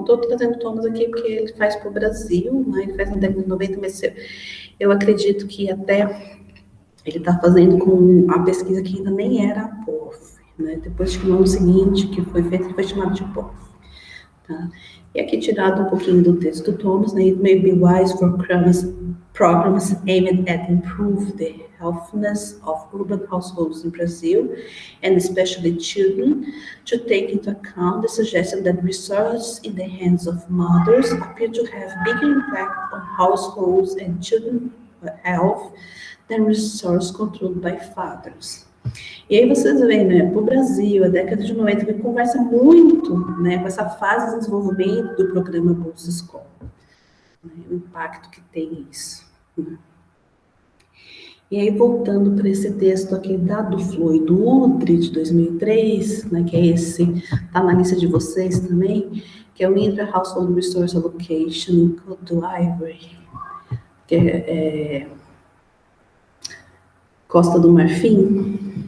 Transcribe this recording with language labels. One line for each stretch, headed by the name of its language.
Portuguese: Estou trazendo o Thomas aqui porque ele faz para o Brasil, né? Ele faz na década de 90, mas eu acredito que até ele está fazendo com a pesquisa que ainda nem era a POF. Né? Depois que no ano seguinte, que foi feito, ele foi chamado de POF. Tá? E aqui tirado um pouquinho do texto do Thomas, né?
English: It may be wise for programs aimed at improve the healthiness of urban households in Brazil, and especially children, to take into account the suggestion that resources in the hands of mothers appear to have bigger impact on households and children's health than resources controlled by fathers.
Portuguese: E aí vocês veem, né, para o Brasil, a década de 90, que conversa muito, né, com essa fase de desenvolvimento do programa Bolsa Escola, né, o impacto que tem isso. Né. E aí, voltando para esse texto aqui da do Floyd Udry, de 2003, né, que é esse, está na lista de vocês também, que é o Intra-Household Resource Allocation do Ivory, que é Costa do Marfim.